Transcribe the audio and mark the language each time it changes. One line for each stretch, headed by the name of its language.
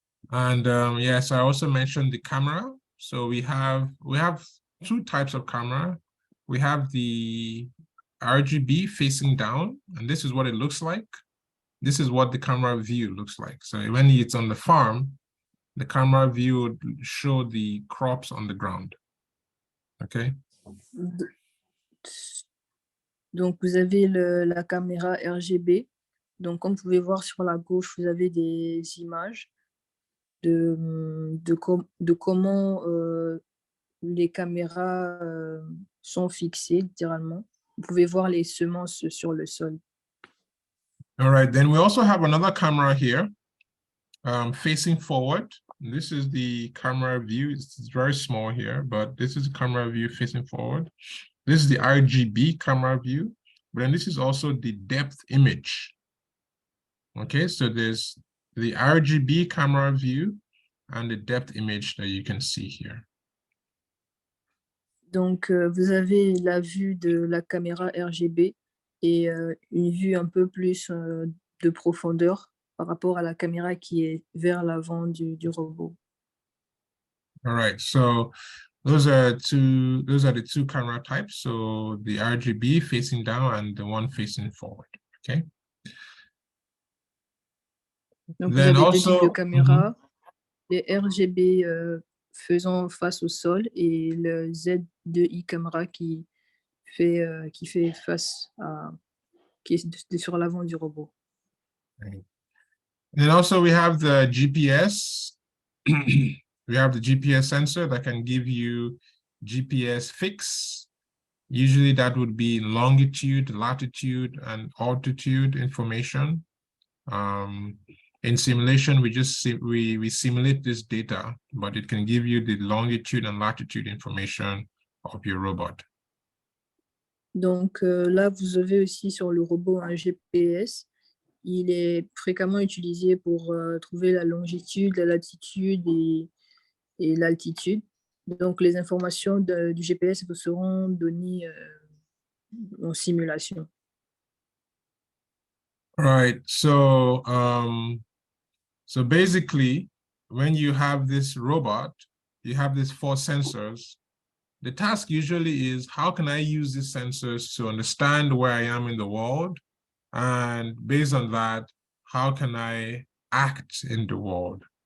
English: And yes, I also mentioned the camera. So we have two types of camera. We have the RGB facing down, and this is what it looks like. This is what the camera view looks like. So when it's on the farm, the camera view would show the crops on the ground. Okay.
French: Donc, vous avez la caméra RGB. Donc, comme vous pouvez voir sur la gauche, vous avez des images de comment les caméras sont fixées, littéralement. Vous pouvez voir les semences sur le sol.
English: All right, then we also have another camera here facing forward. This is the camera view. It's very small here, but this is the camera view facing forward. This is the RGB camera view, but then this is also the depth image. Okay, so there's the RGB camera view and the depth image that you can see here.
French: Donc, vous avez la vue de la caméra RGB et une vue un peu plus de profondeur par rapport à la caméra qui est vers l'avant du robot.
English: All right, so those are the two camera types. So the RGB facing down and the one facing forward. Okay.
French: Donc, vous avez deux types de
English: also,
French: caméras, les RGB faisant face au sol et le Z2i caméra qui fait face à qui est sur l'avant du robot.
English: right. And also we have the GPS. We have the GPS sensor that can give you GPS fix. Usually that would be longitude, latitude, and altitude information. In simulation, we simulate this data, but it can give you the longitude and latitude information of your robot.
French: Donc là, vous avez aussi sur le robot un GPS. Il est fréquemment utilisé pour trouver la longitude, la latitude et l'altitude. Donc, les informations du GPS vous seront données en simulation.
English: Right. So so basically, when you have this robot, you have these 4 sensors. The task usually is, how can I use these sensors to understand where I am in the world? And based on that, how can I act in the world?